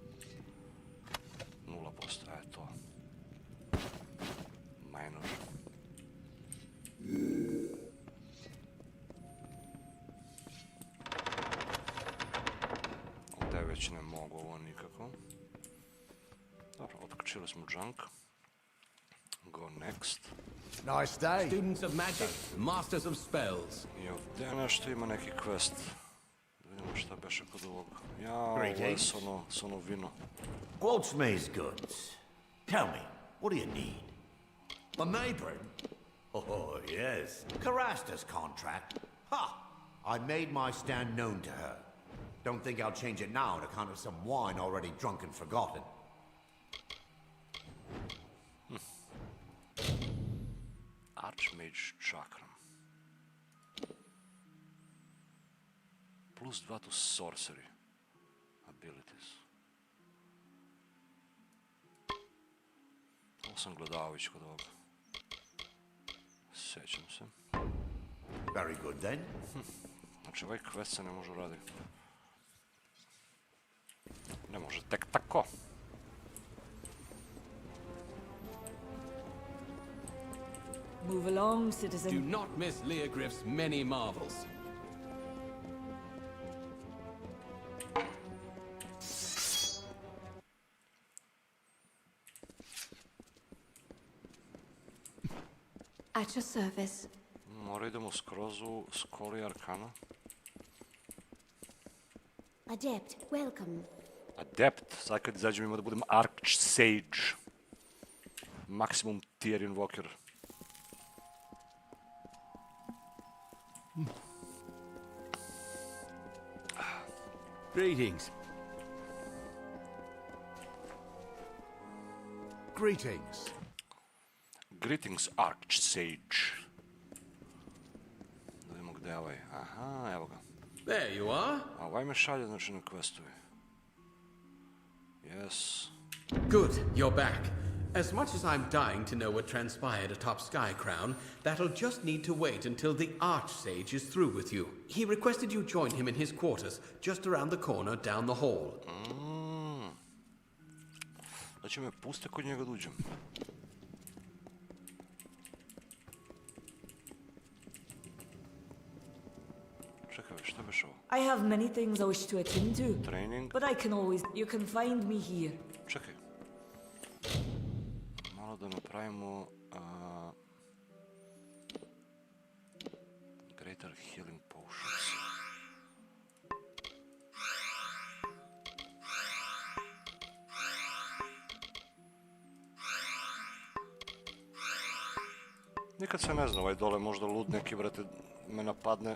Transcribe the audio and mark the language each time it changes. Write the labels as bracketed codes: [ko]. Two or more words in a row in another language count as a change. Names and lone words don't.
[en] 0%, to. Minor. [bs] Ovdje već ne mogu ovo nikako. Dobro, otkačili smo junk. [en] Go next. Nice day. Students of magic, masters of spells. [bs] I ovdje nešto ima neki quest. Da vidimo šta beše kod ovog. Ja, ovo je s ono vino. [en] Gwalt's goods. Tell me, what do you need? A neighbor? Oh, yes. Carasta's contract. Ha! I made my stand known to her. Don't think I'll change it now on account of some wine already drunk and forgotten. Archmage Chakram. +2 to sorcery abilities. [bs] Ovo sam gledao već kod ovoga. Sjećam se. [en] Very good then. [bs] Znači, ovaj quest se ne može uraditi. Ne može tek tako. [en] Move along, citizen. Do not miss Leogriff's many marvels. At your service. [bs] Mora idemo skroz u Skoli Arkana. [en] Adept, welcome. Adept, [bs] sad kad izađemo ima da budem Archsage. [en] Maximum tier invoker. Greetings. Greetings. Greetings, Archsage. [bs] Da vidimo gde je ovaj. Aha, evo ga. [en] There you are. [bs] A ovaj me šalje, znači na questovi. [en] Yes. Good, you're back. As much as I'm dying to know what transpired atop Sky Crown, that'll just need to wait until the Archsage is through with you. He requested you join him in his quarters, just around the corner down the hall. [bs] Znači me puste kod njega da uđem. Čekaj, šta beš ovo? [en] I have many things I wish to attend to. Training? But I can always... You can find me here. [bs] Čekaj. Malo da napravimo... [en] Greater Healing Potions. [bs] Nikad se ne zna, ovaj dole možda lud neki, brate, me napadne.